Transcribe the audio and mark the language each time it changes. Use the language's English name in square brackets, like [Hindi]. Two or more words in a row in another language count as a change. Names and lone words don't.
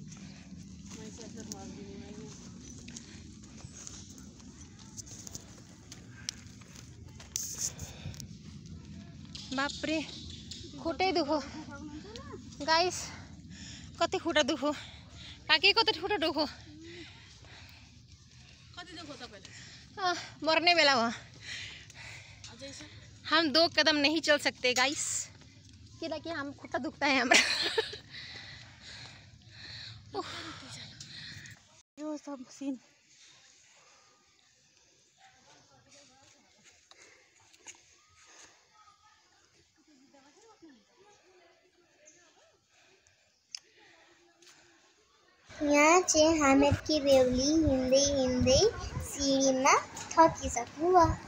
[Nepali] बाप रे खुट्टै दुखो गाइस, कति खुट्टा दुखो काकी, कति खुट्टा दुखो। कति दुखो तपाईलाई? [Hindi] मरने बेला हुआ। हम 2 कदम नहीं चल सकते गाइस, कि हम खुट्टा दुखता है हमारा। [Nepali] यो सब सीन यहाँ चाहिँ हामिदकी बेहुली हिँड्दै हिँड्दै सिडीमा थकिसक्नु भयो।